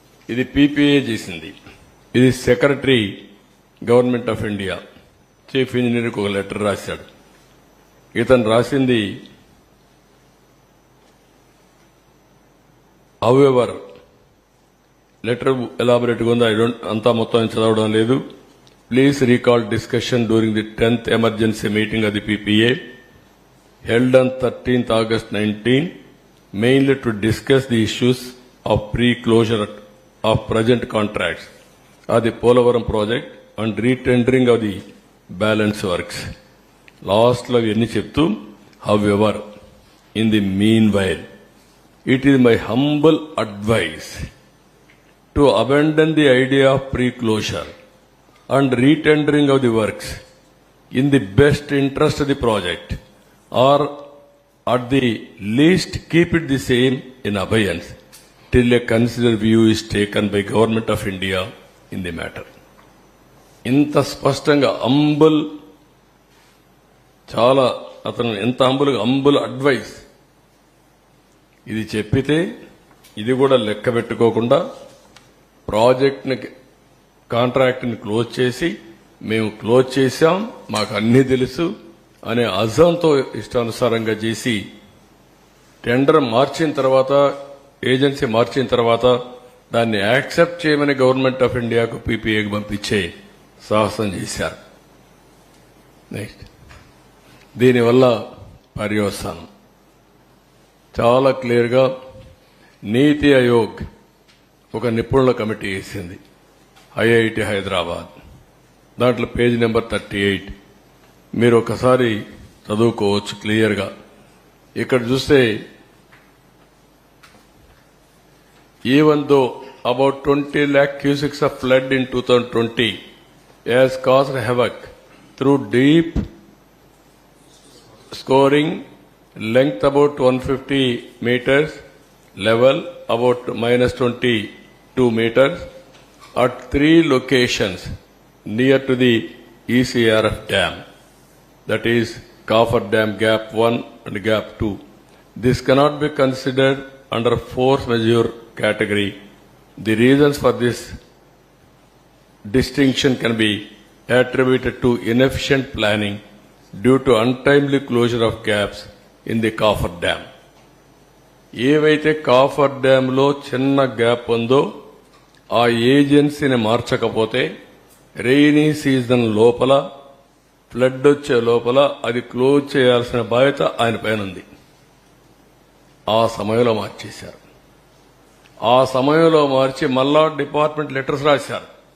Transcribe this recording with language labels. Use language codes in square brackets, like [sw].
[te] ఇది పీపీఏ చేసింది. ఇది secretary government of India chief ఇంజనీర్కి ఒక లెటర్ రాశాడు. ఇతను రాసింది హౌఎవర్ లెటర్ ఎలాబొరేట్గా ఉంది. అంతా మొత్తం చదవడం లేదు. [en] Please recall discussion during the 10th emergency meeting of the PPA held on 13th August 19, mainly to discuss the issues of pre-closure of present contracts of the Polavaram project and retendering of the balance works. [te] Last lo enni cheptu, [en] however, in the meanwhile, it is my humble advice to abandon the idea of pre-closure and retendering of the works in the best interest of the project, or at the least keep it the same in abeyance till a considered view is taken by Government of India in the matter. [te] ఇంత స్పష్టంగా చాలా అతను ఎంత అంబుల్ advice ఇది చెప్పితే ఇది కూడా లెక్క పెట్టుకోకుండా ప్రాజెక్ట్ని కాంట్రాక్ట్ని క్లోజ్ చేసి మేము క్లోజ్ చేశాం, మాకు అన్నీ తెలుసు అనే అజంతో ఇష్టానుసారంగా చేసి టెండర్ మార్చిన తర్వాత, ఏజెన్సీ మార్చిన తర్వాత దాన్ని యాక్సెప్ట్ చేయమని గవర్నమెంట్ ఆఫ్ ఇండియాకు పీపీఏకి పంపించే సాహసం చేశారు. నెక్స్ట్, దీనివల్ల పర్యవసానం చాలా క్లియర్గా నీతి ఆయోగ్ ఒక నిపుణుల కమిటీ వేసింది, ఐఐటి హైదరాబాద్. దాంట్లో పేజ్ నెంబర్ 38 మీరు ఒకసారి చదువుకోవచ్చు క్లియర్గా. ఇక్కడ చూస్తే [en] even though about 20 lakh cusics of flood in 2020 has caused havoc through deep scoring, length about 150 meters, level about -22 meters at 3 locations near to the ECRF dam, that is Kaffar Dam Gap 1 and Gap 2. This cannot be considered under force majeure category. The reasons for this distinction can be attributed to inefficient planning due to untimely closure of gaps in the Kaffar Dam. [te] ఏవైతే copper డ్యాంలో చిన్న gap ఉందో ఆ ఏజెన్సీని మార్చకపోతే rainy season లోపల, flood వచ్చే లోపల అది close చేయాల్సిన బాధ్యత ఆయన పైన ఉంది. ఆ సమయంలో మార్చేశారు. ఆ సమయంలో మార్చి మళ్ళా డిపార్ట్మెంట్ లెటర్స్ రాశారు.